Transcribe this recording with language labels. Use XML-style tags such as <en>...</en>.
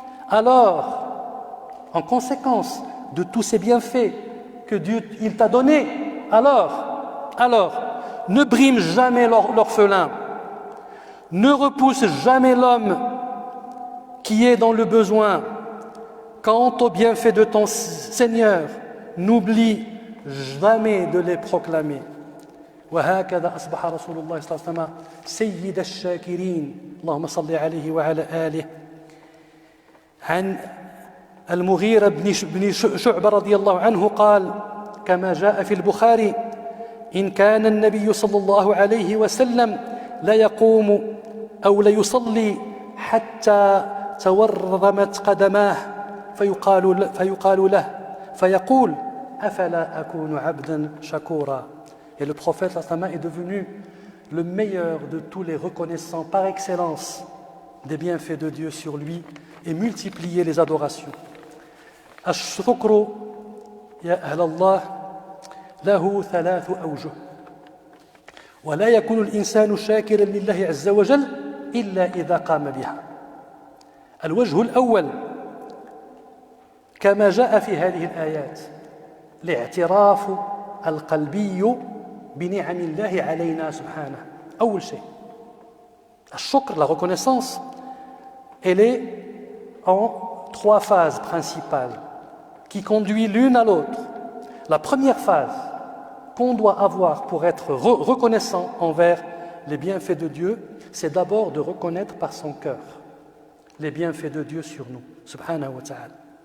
<fr>Alors, en conséquence de tous ces bienfaits que Dieu il t'a donnés, alors, ne brime jamais l'orphelin, ne repousse jamais l'homme qui est dans le besoin. Quant aux bienfaits de ton Seigneur, n'oublie jamais de les proclamer.</fr> <ar>وهكذا أصبح رسول الله صلى الله عليه وسلم سيد الشاكرين اللهم صل عليه وعلى آله. عن المغيرة بن شعبة رضي الله عنه قال كما جاء في البخاري إن كان النبي صلى الله عليه وسلم لا يقوم أو لا يصلي حتى تورمت قدماه فيقال له فيقول أفلا أكون عبدا شكورا.</ar> <fr>Et le prophète est devenu le meilleur de tous les reconnaissants par excellence des bienfaits de Dieu sur lui et multiplier les adorations.</fr> <ar>الشكر يا أهل الله له 3 أوجه ولا يكون الإنسان شاكرا لله عز وجل إلا إذا قام بها. الوجه الأول كما جاء في هذه الآيات الاعتراف القلبي بنعم الله علينا سبحانه. أول شيء الشكر,</ar> <fr>la reconnaissance, elle est en 3 phases principales qui conduisent l'une à l'autre. La première phase qu'on doit avoir pour être reconnaissant envers les bienfaits de Dieu, c'est d'abord de reconnaître par son cœur les bienfaits de Dieu sur nous, subhanahu wa ta'ala.</fr>